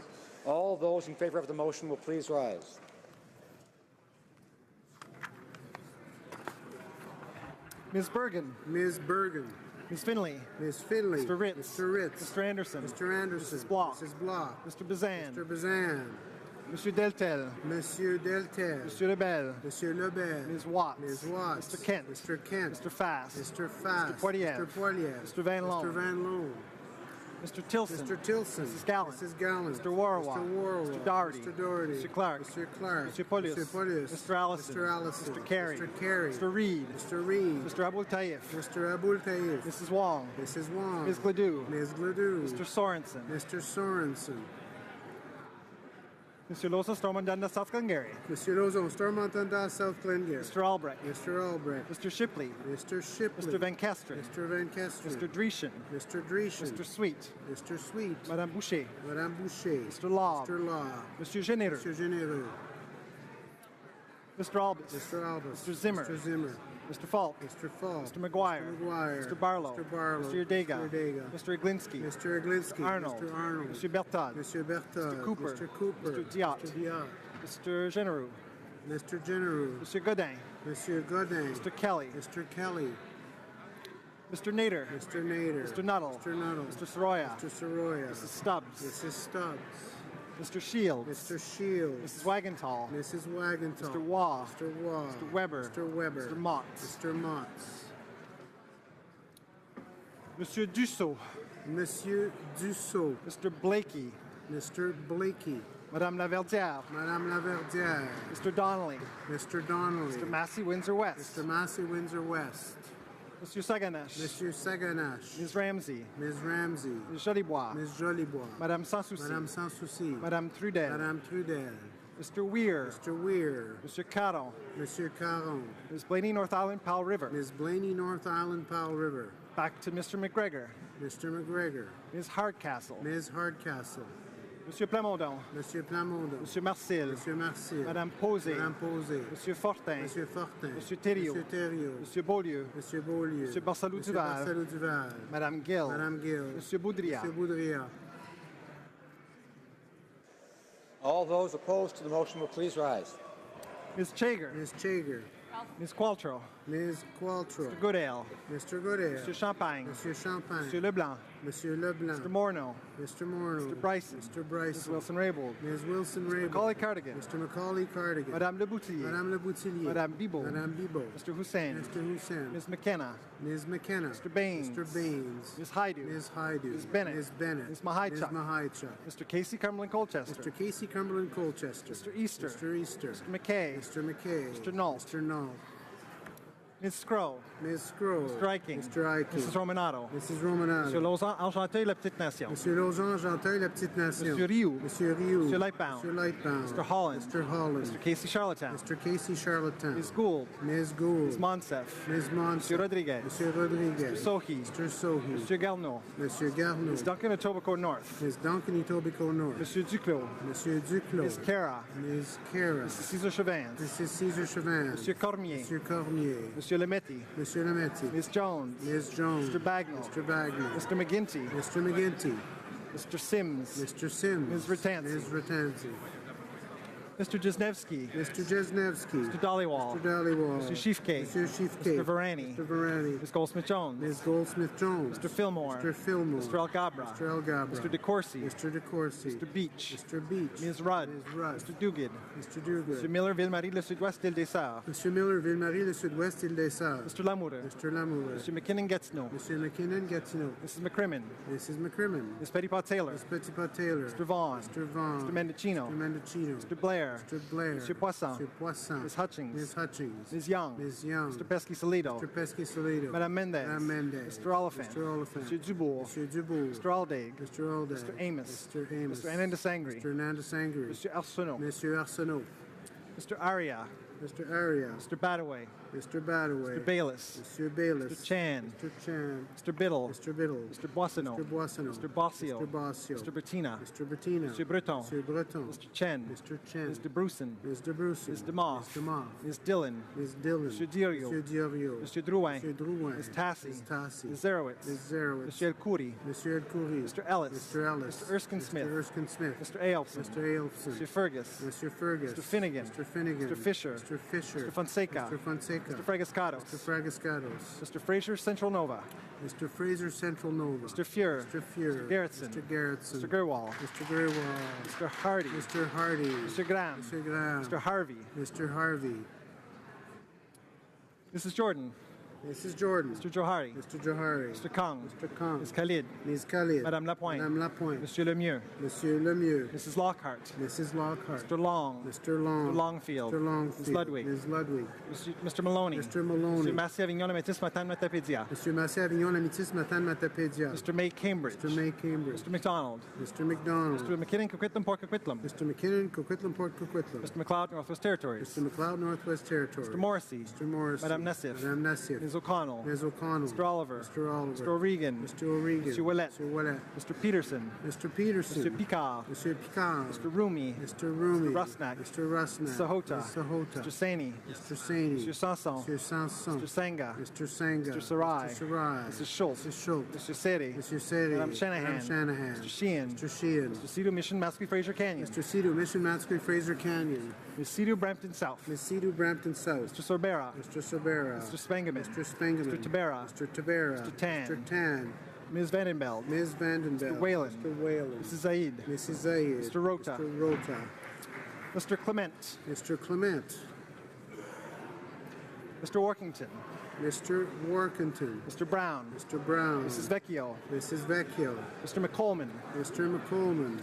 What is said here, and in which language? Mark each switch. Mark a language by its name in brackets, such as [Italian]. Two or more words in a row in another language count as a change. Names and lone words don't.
[English] All those in favour of the motion will please rise. Ms. Bergen. Ms. Bergen. Ms. Finley. Ms. Finley. Mr. Ritz. Mr. Ritz. Mr. Anderson. Mr. Anderson. Mrs. Bloch. Mrs. Bloch. Mr. Bazan. Mr. Bazan. Monsieur Deltel. Monsieur Deltel. Monsieur Lebel. Monsieur Lebel. Ms. Watts. Ms. Watts. Mr. Kent. Mr. Kent. Mr. Fass. Mr. Fass. Mr. Poilievre. Mr. Poilievre. Mr. Van Loan. Mr. Van Loan. Mr. Tilson. Mr. Tilson. Mrs. Gallant. Mrs. Gallant. Mr. Warwa. Mr. Warwa. Mr. Doherty. Mr. Doherty. Mr. Clark. Mr. Clark. Mr. Polius. Mr. Polius. Mr. Allison. Mr. Allison. Mr. Carey. Mr. Carey. Mr. Reid. Mr. Reid. Mr. Abul Taif. Mr. Abul Taif. Mrs. Wong. Mrs. Wong. Ms. Gledoux. Ms. Gledoux. Mr. Sorensen. Mr. Sorensen. Mr. Losa Stormondanda, South Glengarry. Mr. Lozon, Stormontanda, South Glengarry. Mr. Albrecht. Mr. Albrecht. Mr. Shipley. Mr. Shipley. Mr. Van Kesteren. Mr. Van Kesteren. Mr. Dreeshen. Mr. Dreeshen. Mr. Sweet. Mr. Sweet. Madame Boucher. Madame Boucher. Mr. Law. Mr. Law. Monsieur Généreux. Mr. Généreux. Mr. Albus. Mr. Albus. Mr. Zimmer. Mr. Zimmer. Mr. Falk. Mr. Falk. Mr. McGuire. Mr. McGuire. Mr. Barlow. Mr. Barlow. Mr. Urdega. Mr. Urdega. Mr. Iglinski. Mr. Iglinski. Mr. Arnold. Mr. Arnold. Mr. Bertad. Mr. Bertad. Mr. Cooper. Mr. Cooper. Mr. Diot. Mr. Diot. Mr. Généreux. Mr. Généreux. Mr. Godin. Monsieur Godin. Mr. Kelly. Mr. Kelly. Mr. Nader. Mr. Nader. Mr. Nuttall. Mr. Nuttall. Mr. Soroya. Mr. Soroya. Mrs. Stubbs. Mrs. Stubbs. Mr. Shields. Mr. Shields. Mrs. Wagenthal. Mrs. Wagenthal. Mr. Waugh. Mr. Waugh. Mr. Weber. Mr. Weber. Mr. Motts. Mr. Motts. Monsieur Dussault. Monsieur Dussault. Mr. Blakey. Mr. Blakey. Madame Laverdière. Madame Laverdière. Mr. Donnelly. Mr. Donnelly. Mr. Massey Windsor West. Mr. Massey Windsor West. Monsieur Saganache. Monsieur Saganache. Ms. Ramsey. Ms. Ramsey. Ms. Jolibois. Ms. Jolibois. Madame Sans Souci. Madame Sans Souci. Madame Trudel. Madame Trudel. Mr. Weir. Mr. Weir. Monsieur Caron. Monsieur Caron. Ms. Blaney North Island Powell River. Ms. Blaney North Island Powell River. Back to Mr. McGregor. Mr. McGregor. Ms. Hardcastle. Ms. Hardcastle. Monsieur Plamondon. Monsieur Plamondon. Monsieur Marcel. Monsieur Marcel. Madame Posé. Madame Posé. Monsieur Fortin. Monsieur Fortin. Monsieur Thériault. Monsieur Thériault. Monsieur Beaulieu. Monsieur Beaulieu. Monsieur Barsalou Monsieur Duval. Barsalou Duval. Madame Gill. Madame Gill. Monsieur Boudria. Monsieur Boudria. All those opposed to the motion will please rise. Ms. Chager. Ms. Chager. Ms. Qualtrough. Ms. Qualtrough. Mr. Goodale. Mr. Goodale. Monsieur Champagne. Monsieur Champagne. Monsieur Leblanc. Monsieur Leblanc. Mr. Morneau. Mr. Morneau. Mr. Bryson. Mr. Bryson. Ms. Wilson-Raybould. Ms. Wilson-Raybould. Macaulay Cardigan. Mr. Macaulay Cardigan. Madame Le Boutillier. Madame Le Boutillier. Madame Bibot. Madame Bibot. Mr. Hussein. Mr. Hussein. Ms. McKenna. Ms. McKenna. Mr. Baines. Mr. Baines. Ms. Haidu. Ms. Haidu. Ms. Bennett. Ms. Bennett. Ms. Mahaichuk. Ms. Mahaichuk. Mr. Casey Cumberland Colchester. Mr. Casey Cumberland Colchester. Mr. Easter. Mr. Easter. Mr. McKay. Mr. McKay. Mr. Nault. Mr. Nault. Ms. Scrow. Ms. Scrow. Mr. Eiking. Mr. Eiking. Mrs. Romanato. Mrs. Romanato. Monsieur Lausanne, Enchanté, La Petite Nation. Monsieur Lausanne, Genteuil, La Petite Nation. Monsieur Rioux. Monsieur Rioux. Monsieur Lightbound. Monsieur Lightbound. Mr. Holland. Mr. Holland. Mr. Casey Charlatan. Mr. Casey Charlatan. Ms. Gould. Ms. Gould. Ms. Monsef. Ms. Monsef. Monsieur Rodriguez. Monsieur Rodriguez. Mr. Sohi. Mr. Sohi. Monsieur Garneau. Monsieur Garneau. Ms. Duncan Etobicoke North. Ms. Duncan Etobicoke North. Monsieur Duclos. Monsieur Duclos. Ms. Cara. Ms. Cara. Mrs. Cesar Chauvin. Mrs. Cesar Chauvin. Monsieur Cormier. Monsieur Cormier. Monsieur Lemetti. Monsieur Lametti. Ms. Jones. Ms. Jones. Mr. Bagnall. Mr. Bagnall. Mr. McGinty. Mr. McGinty. Mr. Sims. Mr. Sims. Ms. Ratanzi. Ms. Ratanzi. Mr. Jesnevsky. Mr. Jesnevsky. Mr. Dollywall. Mr. Dollywall. Mr. Schiefke. Mr. Schiefke. Mr. Varani. Mr. Varani. Ms. Goldsmith-Jones. Ms. Goldsmith-Jones. Mr. Fillmore. Mr. Fillmore. Mr. Algabra. Mr. Algabra. Mr. DeCourcy. Mr. DeCourcy. Mr. Beach. Mr. Beach. Ms. Rudd. Ms. Rudd. Mr. Duguid. Mr. Duguid. Mr. Miller, Ville-Marie, Le Sud-Ouest, Île des Sœurs. Mr. Miller, Ville-Marie, Le Sud-Ouest, Île des Sœurs. Mr. Lamoureux. Mr. Lamoureux. Mr. McKinnon-Gatineau. Mr. McKinnon, Gatineau. Mrs. McCrimmon. Mrs. McCrimmon. Ms. Petitpas-Taylor. Ms. Petitpas-Taylor. Mr. Vaughn. Mr. Vaughn. Mr. Mendocino. Mr. Mendocino. Mr. Blair. Mr. Blair. Mr. Poisson. Mr. Poisson. Ms. Hutchings. Ms. Hutchings. Ms. Young. Ms. Young. Mr. Pesky-Solido. Mr. Pesky-Solido. Madame Mendez. Madame Mendez. Mr. Oliphant. Mr. Oliphant. Mr. Dubourg. Mr. Dubourg. Mr. Aldaig. Mr. Alday. Mr. Amos. Mr. Amos. Mr. Anandasangri. Mr. Nandasangri. Mr. Arsenault. Monsieur Arsenault. Mr. Aria. Mr. Aria. Mr. Badaway. Mr. Badaway. Mr. Bayless. Monsieur Bayless. Mr. Chan. Mr. Chan. Mr. Biddle. Mr. Biddle. Mr. Boissonneau. Mr. Boissonneau. Mr. Bossio. Mr. Bossio. Mr. Bettina. Mr. Bettina. Mr. Breton. Mr. Breton. Mr. Chen. Mr. Chen. Mr. Bruson. Mr. Bruce. Mr. Moff. Mr. Moff. Ms. Dillon. Ms. Dillon. Mr. Diorio. Mr. Diorio. Mr. Drouin. Mr. Drouin. Ms. Tassi. Ms. Tassi. Ms. Zerowitz. Ms. Zerowitz. Mr. El Khoury. Mr. El Khoury. Mr. Ellis. Mr. Ellis. Mr. Erskine Smith. Mr. Erskine Smith. Mr. Aelson. Mr. Aelson. Mr. Fergus. Mr. Fergus. Mr. Finnegan. Mr. Finnegan. Mr. Fisher. Mr. Fisher. Mr. Fonseca. Mr. Fonseca. Mr. Fragascados. Mr. Fragascados. Mr. Fraser, Central Nova. Mr. Fraser, Central Nova. Mr. Fuhrer. Mr. Fuhrer. Mr. Gerritsen. Mr. Gerritsen. Mr. Gerwal. Mr. Gerwal. Mr. Hardy. Mr. Hardy. Mr. Graham. Mr. Graham. Mr. Harvey. Mr. Harvey. Mrs. Jordan. Mrs. Jordan. Mr. Johari. Mr. Johari. Mr. Kang. Mr. Kang. Ms. Khalid. Ms. Khalid. Madame Lapointe. Madame Lapointe. Monsieur Lemieux. Monsieur Lemieux. Mrs. Lockhart. Mrs. Lockhart. Mr. Long. Mr. Long. Mr. Longfield. Mr. Longfield. Ms. Ludwig. Ms. Ludwig. Mr. Maloney. Mr. Maloney. Mr. Massey Avignon, la métis Matane Matapédia. Mr. Massey Avignon, la métis Matane Matapédia. Mr. May Cambridge. Mr. May Cambridge. Mr. McDonald. Mr. McDonald. Mr. McKinnon, Coquitlam, Port Coquitlam. Mr. McKinnon, Coquitlam, Port Coquitlam. Mr. McLeod, Northwest Territories. Mr. McLeod, Northwest Territories. Mr. Morrissey. Mr. Morrissey. Madame Nassif. Madame Nassif. Ms. O'Connell. Ms. O'Connell. Mr. Oliver. Mr. Oliver. Mr. O'Regan. Mr. O'Regan. Mr. Ouellet. Mr. Ouellet. Mr. Peterson. Mr. Peterson. Mr. Picard. Mr. Picard. Mr. Rumi. Mr. Rumi. Mr. Rusnak. Mr. Rusnak. Mr. Sahota. Ms. Sahota. Mr. Saini. Mr. Saini. Mr. Sanson. Mr. Sanson. Mr. Sanga. Mr. Sanga. Mr. Sarai. Mr. Sarai. Mrs. Schultz. Mrs. Schultz. Mr. Seri. Mr. Seri. Madame Shanahan. Madame Shanahan. Mr. Sheehan. Mr. Sheehan. Mr. Cedar Mission, Mascui Fraser Canyon. Mr. Cedar Mission, Mascui Fraser Canyon. Ms. Cedar Brampton South. Ms. Cedar Brampton South. Mr. Sorbera. Mr. Sobera. Mr. Spengeman. Mr. Spengeman. Mr. Tabera. Mr. Tabera. Mr. Tan. Mr. Tan. Ms. Vandenbeld. Ms. Vandenbeld. Mr. Whalen. Mr. Whalen. Mrs. Zaid. Mrs. Zaid. Mr. Rota. Mr. Rota. Mr. Clement. Mr. Clement. Mr. Workington. Mr. Workington. Mr. Brown. Mr. Brown. Mrs. Vecchio. Mrs. Vecchio. Mr. McColeman. Mr. McColeman.